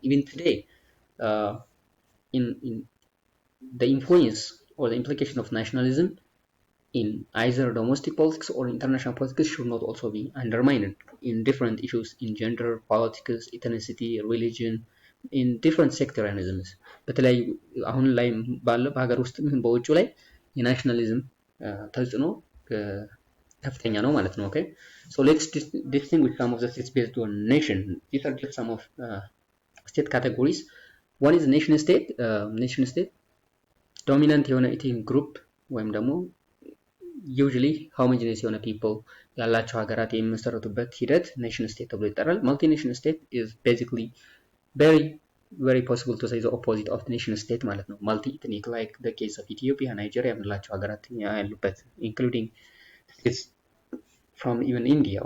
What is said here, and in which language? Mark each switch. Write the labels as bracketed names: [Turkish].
[English] Even today, in the influence or the implication of nationalism in either domestic politics or international politics should not also be undermined in different issues in gender, politics, ethnicity, religion, in different sectarianisms. [Amharic] በተለይ አሁን ላይ ባለው በሀገር ውስጥ ምን በውጭ ላይ የናሽናሊዝም ተጽዕኖ ከፍተኛ ነው ማለት ነው። [English] Okay, so let's distinguish some of the states based on nation. These are just some of state categories. One is nation state. Nation state dominant [Amharic] የሆነ ኢትኒክ ግሩፕ ወይም ደግሞ [English] usually homogeneous የሆነ people [Amharic] ያላቸው ሀገራት የሚመሰረቱበት ሂደት ኔሽን ስቴት ተብሎ ይጠራል። [English] multinational state is basically very possible to say the opposite of the nation state [Amharic] ማለት ነው። [English] multi ethnic like the case of Ethiopia, Nigeria [Amharic] የምንላቸው ሀገራት ያሉበት [English] including states from even India.